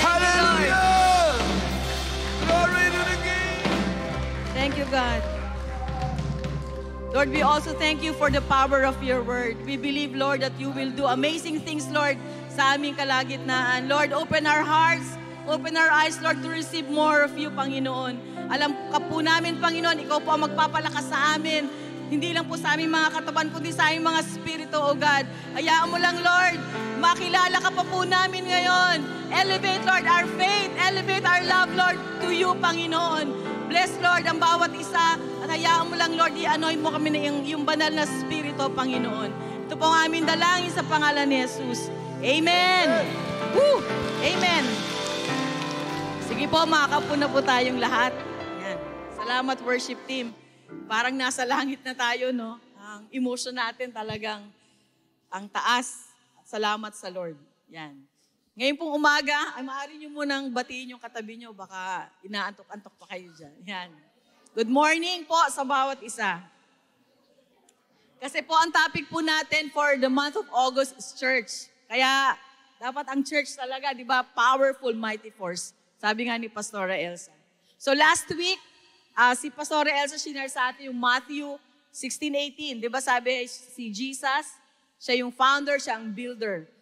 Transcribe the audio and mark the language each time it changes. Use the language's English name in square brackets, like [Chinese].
[English] Hallelujah. Glory to the King. Thank you, God. Lord, we also thank you for the power of your word. We believe, Lord, that you will do amazing things, Lord, [Filipino] sa aming kalagitnaan. [English] Lord, open our hearts, open our eyes, Lord, to receive more of you, Panginoon. [Filipino] Alam ka po namin, Panginoon, ikaw po ang magpapalakas sa amin. Hindi lang po sa aming mga katawan, kundi sa aming mga spirito, O God. Hayaan mo lang, Lord, makilala ka pa po namin ngayon. [English] Elevate, Lord, our faith. Elevate our love, Lord, to you, Panginoon. [Filipino] Bless, Lord, ang bawat isa. At hayaan mo lang, Lord, i-anoint mo kami na yung banal na spirito, Panginoon. Ito po ang aming dalangin sa pangalan ni Jesus. Amen. Woo! Amen. Sige po, makakaupo na po tayong lahat. Yan. Salamat, worship team. Parang nasa langit na tayo, no? Ang emotion natin talagang ang taas. Salamat sa Lord. Yan. Ngayon pong umaga, ay maaari nyo munang batiin yung katabi nyo. Baka inaantok-antok pa kayo dyan. Yan. [English] Good morning [Filipino] po sa bawat isa. Kasi po ang topic po natin [English] for the month of August is church. [Filipino] Kaya dapat ang church talaga, di ba? [English] Powerful, mighty force. [Filipino] Sabi nga ni Pastora Elsa. So last week, si Pastora Elsa shinare sa atin yung Matthew 16:18. Di ba sabi si Jesus, siya yung founder, siya ang builder.